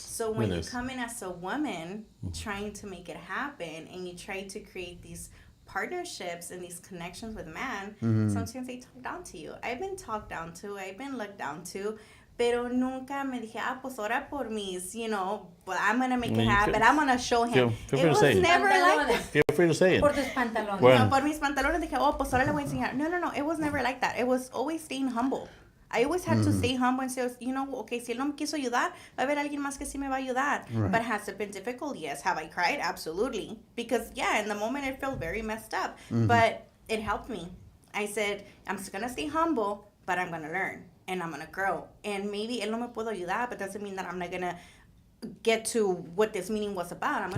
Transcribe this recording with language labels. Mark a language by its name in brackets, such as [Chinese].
[English] So when you come in as a woman trying to make it happen and you try to create these partnerships and these connections with men, sometimes they talk down to you. I've been talked down to, I've been looked down to, [Spanish] pero nunca me dije, pues ora por mis, [English] but I'm going to make it happen. I'm going to show him. Feel free to say it. Never like that. Feel free to say it. [Spanish] Por tus pantalones. No, por mis pantalones dije, pues ahora le voy a enseñar. [English] No, it was never like that. It was always staying humble. I always had to stay humble and say, okay, [Spanish] si él no me quiso ayudar, va a haber alguien más que sí me va a ayudar. [English] Right. But has it been difficult? Yes. Have I cried? Absolutely. Because, in the moment it felt very messed up. But it helped me. I said, I'm just going to stay humble, but I'm going to learn. And I'm going to grow. And maybe [Spanish] él no me puedo ayudar, [English] but doesn't mean that I'm not going to get to what this meeting was about.